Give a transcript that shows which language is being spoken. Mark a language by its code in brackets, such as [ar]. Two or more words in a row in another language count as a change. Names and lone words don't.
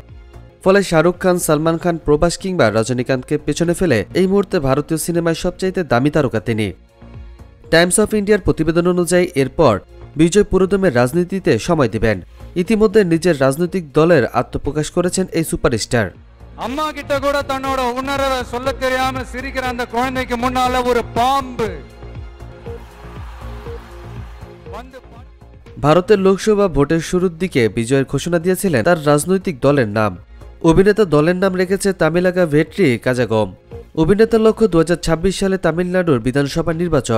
[bn] ফলে শাহরুখ খান, সালমান খান, প্রভাস কিংবা রজনীকান্তকে পেছনে ফেলে এই মুহূর্তে ভারতীয় সিনেমায় সবচাইতে দামি তারকা তিনি। টাইমস অফ ইন্ডিয়ার প্রতিবেদন অনুযায়ী এরপর বিজয় পুরোদমে রাজনীতিতে সময় দিবেন। ইতিমধ্যে নিজের রাজনৈতিক দলের আত্মপ্রকাশ করেছেন এই সুপারস্টার। [ta] அம்மா கிட்ட கூட தன்னோட உணர்வை சொல்ல தெரியாம சிரிக்கிற அந்த குழந்தைக்கு முன்னால ஒரு பாம்பு [bn] ভারতের লোকসভা ভোটের শুরুর দিকে বিজয়ের ঘোষণা দিয়েছিলেন তার রাজনৈতিক দলের নাম। অভিনেতা দলের নাম রেখেছে তামিলাগা ভেট্রি কাজাগম। অভিনেতার লক্ষ্য 2026 সালে তামিলনাড়ুর বিধানসভা নির্বাচন।